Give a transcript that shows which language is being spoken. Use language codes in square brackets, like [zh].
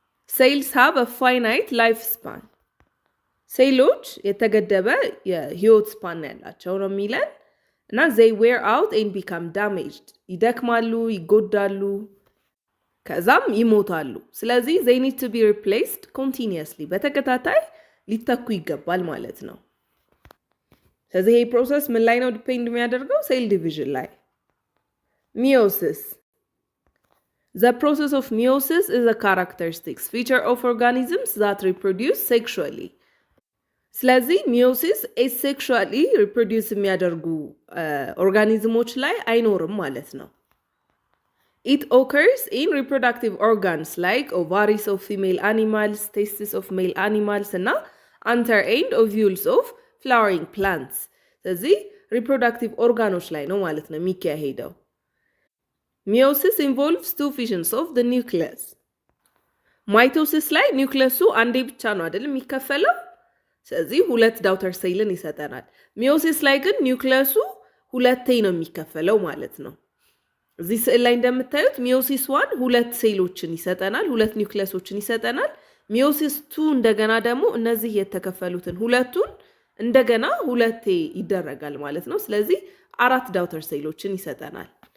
[en] ሴልስ ሃቭ አ ፋይናይት ላይፍ ስፓን። [am] ሴሎች የተገደበ የህይወት ስፓን ያላቸው ነው የሚለን እና [en] they wear out and become damaged [am] ይደክማሉ፣ ይጎዳሉ፣ ከዛም ይሞታሉ። ስለዚህ [en] they need to be replaced continuously [am] በተከታታይ ሊተኩ ይገባል ማለት ነው። ስለዚህ ይሄ ፕሮሰስ ምን ላይ ነው ዲፔንድ የሚያደርገው? ሴል ዲቪዥን ላይ። [en] ሚዮሲስ The process of meiosis is a characteristic feature of organisms that reproduce sexually. [am] ስለዚህ ሚዮሲስ ኤሴክሹዋሊ ሪፕሮዲውስ የሚያደርጉ ኦርጋኒዝሞች ላይ አይኖርም ማለት ነው። [en] It occurs in reproductive organs like ovaries of female animals, testes of male animals እና anther end ovules of flowering plants. [am] ስለዚህ ሪፕሮዳክቲቭ ኦርጋኖች ላይ ነው ማለት ነው የሚካሄደው። [en] Meiosis involves two fissions of the nucleus. [am] ማይቶሲስ ላይ ኒውክለሱ አንዴ ብቻ ነው አይደል የሚከፈለው? ስለዚህ ሁለት ዳውተር ሴልን ይሰጠናል። ሚዮሲስ ላይ ግን ኒውክለሱ ሁለቴ ነው የሚከፈለው ማለት ነው። እዚህ ስዕል ላይ እንደምታዩት ሚዮሲስ 1 ሁለት ሴሎችን ይሰጠናል፣ ሁለት ኒውክለሶችን ይሰጠናል። ሚዮሲስ 2 እንደገና ደግሞ እነዚህ የተከፈሉትን ሁለቱን እንደገና ሁለቴ ይደረጋል ማለት ነው። ስለዚህ አራት ዳውተር ሴሎችን ይሰጠናል።